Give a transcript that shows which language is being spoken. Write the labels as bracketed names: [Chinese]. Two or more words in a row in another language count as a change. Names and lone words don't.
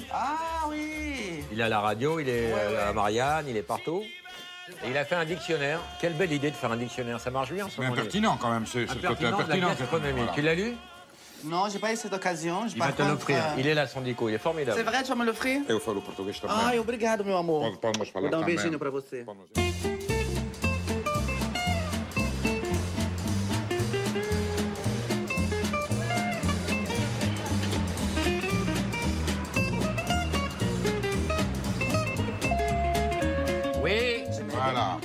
[French] Ah oui. Il est à la radio, il est à Marianne, il est partout. Et il a fait un dictionnaire. Quelle belle idée de faire un dictionnaire, ça marche bien en ce Mais moment. impertinent quand même, c'est le côté Impertinent de la impertinent. gastronomie. Voilà. Tu l'as lu? Non, j'ai pas eu cette occasion. Il va te l'offrir. Il est là, son dico, il est C'est formidable. vrai, tu vas me l'offrir? [Portuguese] Eu falo português também. Ai, obrigado, meu amor. Pode mais falar Vou dar também. beijinho pra você. [French] Oui. Voilà.